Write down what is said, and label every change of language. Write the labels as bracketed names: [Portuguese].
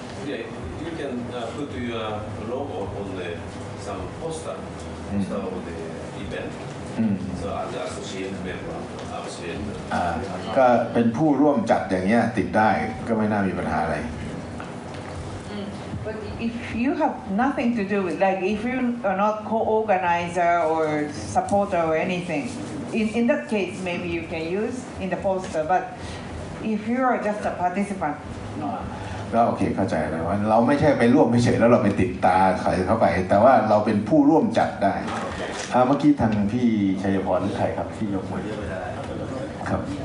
[English] Yeah, you can put your logo on some poster of the event. So as the associate member, associate. [Thai] ก็เป็นผู้ร่วมจัดอย่างเงี้ยติดได้ก็ไม่น่ามีปัญหาอะไร [English] But if you have nothing to do with, like if you are not co-organizer or supporter or anything, in that case maybe you can use in the poster. But if you are just a participant, no. [Thai] ก็โอเคเข้าใจเลยว่าเราไม่ใช่ไปร่วมเฉยๆแล้วเราไปติดตาใครเข้าไปแต่ว่าเราเป็นผู้ร่วมจัดได้เมื่อกี้ทางพี่ชัยพรหรือใครครับที่ยกมือครับ